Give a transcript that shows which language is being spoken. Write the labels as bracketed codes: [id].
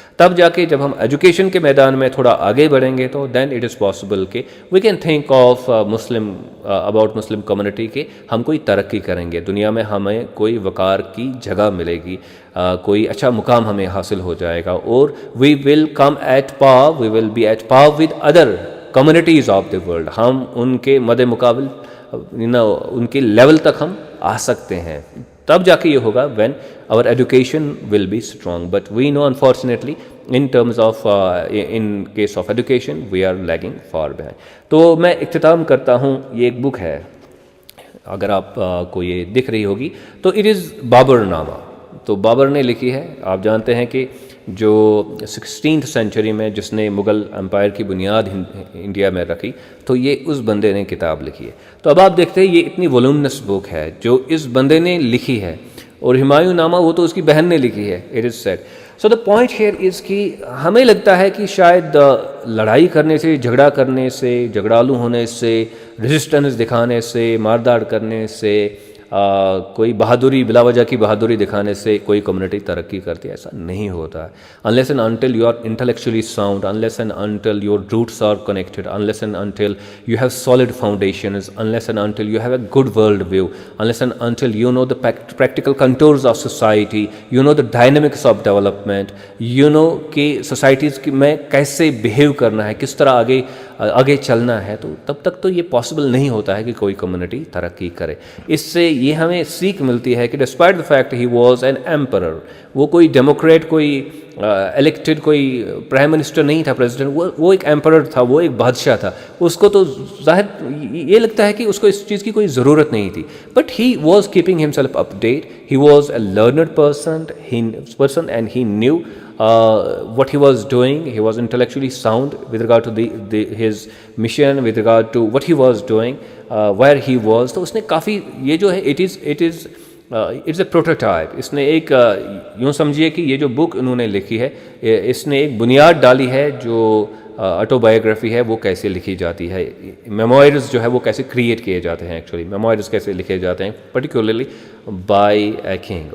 [ur] تب جا کے جب ہم ایجوکیشن کے میدان میں تھوڑا آگے بڑھیں گے تو [en] then it is possible [ur] کہ [en] we can think of about Muslim community [ur] کہ ہم کوئی ترقی کریں گے، دنیا میں ہمیں کوئی وقار کی جگہ ملے گی، کوئی اچھا مقام ہمیں حاصل ہو جائے گا اور [en] We will come at par, we will be at par with other communities of the world. [ur] ہم ان کے مد مقابل ان کے لیول تک ہم آ سکتے ہیں. تب جا کے یہ ہوگا [en] When our education will be strong, but we know unfortunately in terms of in case of education we are lagging far behind. [ur] تو میں اختتام کرتا ہوں. یہ ایک بک ہے اگر آپ کو یہ دکھ رہی ہوگی تو [en] it is [ur] بابر نامہ. تو بابر نے لکھی ہے. آپ جانتے ہیں کہ جو 16th سینچری میں جس نے مغل امپائر کی بنیاد انڈیا میں رکھی تو یہ اس بندے نے کتاب لکھی ہے. تو اب آپ دیکھتے ہیں یہ اتنی وولومنس بک ہے جو اس بندے نے لکھی ہے اور ہمایوں نامہ وہ تو اس کی بہن نے لکھی ہے. [en] It is said. So the point here is [ur] کہ ہمیں لگتا ہے کہ شاید لڑائی کرنے سے، جھگڑا کرنے سے، جھگڑالو ہونے سے، ریزسٹنس دکھانے سے، مارداڑ کرنے سے، کوئی بہادری، بلا وجہ کی بہادری دکھانے سے کوئی کمیونٹی ترقی کرتی ہے. ایسا نہیں ہوتا. [en] unless and until you are intellectually sound, unless and until your roots are connected, unless and until you have solid foundations, unless and until you have a good world view, unless and until you know the practical contours of society, you know the dynamics of development, you know [ur] کہ societies میں کیسے behave کرنا ہے، کس طرح آگے چلنا ہے، تو تب تک تو یہ پاسبل نہیں ہوتا ہے کہ کوئی کمیونٹی ترقی کرے. اس سے یہ ہمیں سیکھ ملتی ہے کہ [en] despite the fact he was an emperor, [ur] وہ کوئی ڈیموکریٹ، کوئی الیکٹڈ کوئی پرائم منسٹر نہیں تھا، پریزیڈنٹ، وہ ایک ایمپرر تھا، وہ ایک بادشاہ تھا. اس کو تو ظاہر یہ لگتا ہے کہ اس کو اس چیز کی کوئی ضرورت نہیں تھی، [en] But he was keeping himself up date. He was a learned person and he knew what he was doing. He was intellectually sound with regard to his mission, with regard to what he was doing, where he was. [ur] تو اس نے کافی یہ جو ہے [en] it's a prototype. [ur] اس نے ایک یوں سمجھیے کہ یہ جو بک انہوں نے لکھی ہے، اس نے ایک بنیاد ڈالی ہے جو آٹو بایوگرافی ہے وہ کیسے لکھی جاتی ہے، میموائرز جو ہے وہ کیسے کریٹ کیے جاتے ہیں، ایکچولی میموائرز کیسے لکھے جاتے ہیں، [en] Particularly by a king.